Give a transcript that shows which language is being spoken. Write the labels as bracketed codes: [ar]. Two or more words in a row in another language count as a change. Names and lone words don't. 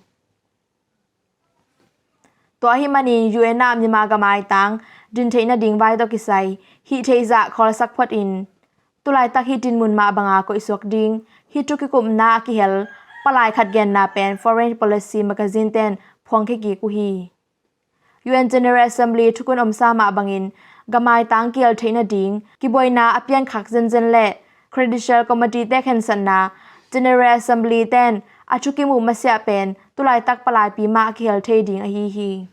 [ctd] to hi mani UN na mima gamai tang din theina ding vai to kisai hi theiza khol sak phot in tulai tak hi tin mun ma banga ko isok ding hi tuki kum na ki hel palai khat gen na pen foreign policy magazine ten phong khe ki ku hi UN General Assembly thukun omsa ma bangin gamai tang kial theina ding ki boina apian khak zen le [en] credential committee [ctd] te khen san na General Assembly ten achuki mu masya pen tulai tak palai pi ma kial thei ding a hi